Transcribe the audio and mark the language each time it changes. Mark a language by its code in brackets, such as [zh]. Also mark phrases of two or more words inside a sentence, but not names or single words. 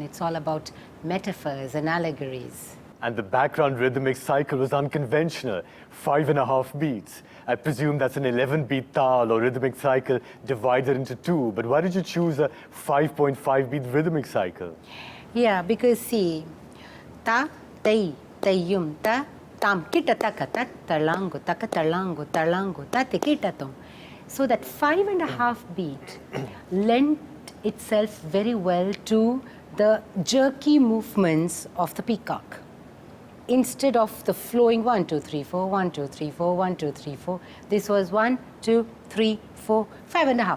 [en] It's all about metaphors and allegories. And the background rhythmic cycle was unconventional, 5.5 beats. I presume that's an 11-beat tal or rhythmic cycle divided into two. But why did you choose a 5.5-beat rhythmic cycle? Yeah, because see, ta, tai, tayum, ta, tam, kita, taka, ta, talango, taka, talango, talango, ta, te, kita, tom. So that 5.5 beat lent itself very well to the jerky movements of the peacock. Instead of the flowing 1, 2, 3, 4, 1, 2, 3, 4, 1, 2, 3, 4, this was 1, 2, 3, 4, 5.5.